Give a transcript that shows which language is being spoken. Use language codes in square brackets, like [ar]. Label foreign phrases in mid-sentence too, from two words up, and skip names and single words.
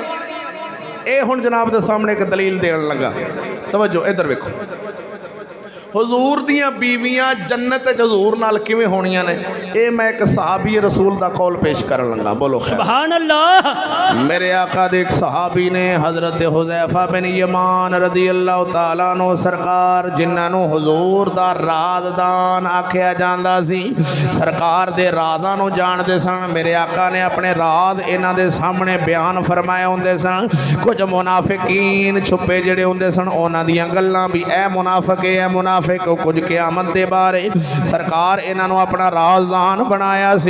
[pa] یہ ہن جناب دے سامنے ایک دلیل دین لگا، توجہ ادھر ویکھو. حضور دیاں بیویاں جنت چ حضور نال کویں ہونیاں نے، یہ میں ایک صحابی رسول دا قول پیش کرن لگا. بولو [ar] سبحان الله. [pa] میرے آقا دے ایک صحابی نے حضرت حذیفہ بن یمان [ar] رضي الله تعالى عنه [pa] سرکار، جنہاں نوں حضور دا رازدان آکھیا جاندا سی، سرکار دے رازاں نوں جاندے سن. میرے آقا نے اپنے راز انہاں دے سامنے بیان فرمائے ہندے سن. کچھ منافقین چھپے جیہڑے ہندے سن اونہاں دیاں گلاں بھی اے منافق ہے منافق، کچھ قیامت دے بارے سرکار انہاں نوں اپنا رازدان بنایا سی.